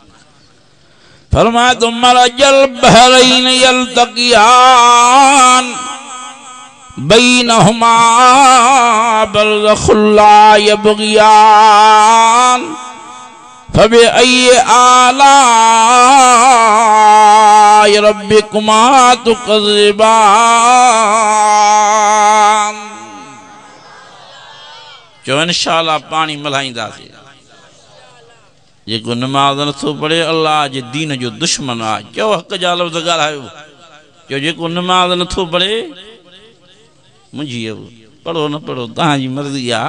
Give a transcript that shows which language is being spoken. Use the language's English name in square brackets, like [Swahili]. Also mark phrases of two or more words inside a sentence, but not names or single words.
[Sindhi] फरमाए तो [Arabic] مرج البحرين يلتقيان بينهما برزخ لا يبغيان فبأي آلاء ربكما تكذبان. [Sindhi] जो इंशाअल्लाह पानी मल्हाईंदासीं। जेको नमाज़ नथो पढ़े अल्लाह जे दीन जो दुश्मन आहे। चओ हक़ जा लफ़्ज़ ॻाल्हायो। जो जेको नमाज़ नथो पढ़े मुंहिंजी पढ़ो न पढ़ो तव्हांजी मर्ज़ी आहे।